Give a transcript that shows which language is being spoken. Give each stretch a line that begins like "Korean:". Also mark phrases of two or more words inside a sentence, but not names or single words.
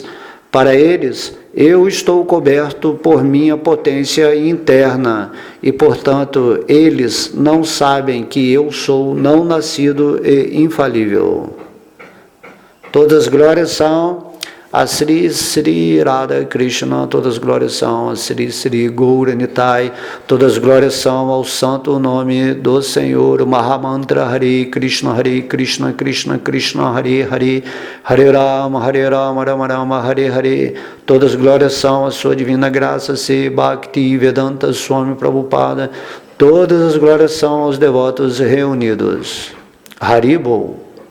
Portuguese: Para eles, eu estou coberto por minha potência interna e, portanto, eles não sabem que eu sou não nascido e infalível. Todas as glórias são a Sri Sri Radha Krishna, todas as glórias são a Sri Sri Gauranitai, todas as glórias são ao santo nome do Senhor, o Mahamantra
Sanskrit: हरे कृष्ण, कृष्ण कृष्ण, हरे हरे, हरे राम, राम राम, हरे हरे,
Portuguese: todas as glórias são a sua divina graça, Se Bhakti Vedanta Swami Prabhupada, todas as glórias são aos devotos reunidos. Haribol.